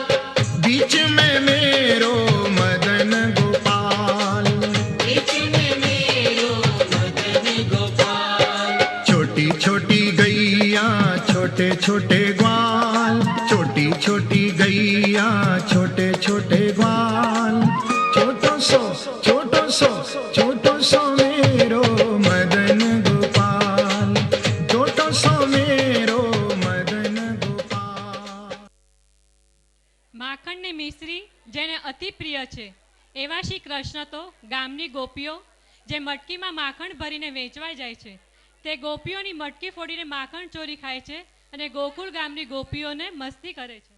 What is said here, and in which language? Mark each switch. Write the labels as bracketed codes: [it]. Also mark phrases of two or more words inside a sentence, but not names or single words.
[hi] बीच में मेरो मदन गोपाल, बीच में मेरो मदन गोपाल। छोटी छोटी गैया छोटे छोटे ग्वाल, छोटी छोटी गैया छोटे छोटे ग्वाल, छोटो सो छोटो सो मेरो मदन गोपाल, छोटो सो मेरो मदन गोपाल। [gu] માખણની મિશ્રી જેને અતિ પ્રિય છે એવા શ્રી કૃષ્ણ તો ગામની ગોપીઓ જે મટકીમાં માખણ ભરીને વેચવા જાય છે તે ગોપીઓની મટકી ફોડીને માખણ ચોરી ખાય છે અને ગોકુળ ગામની ગોપીઓને મસ્તી કરે છે.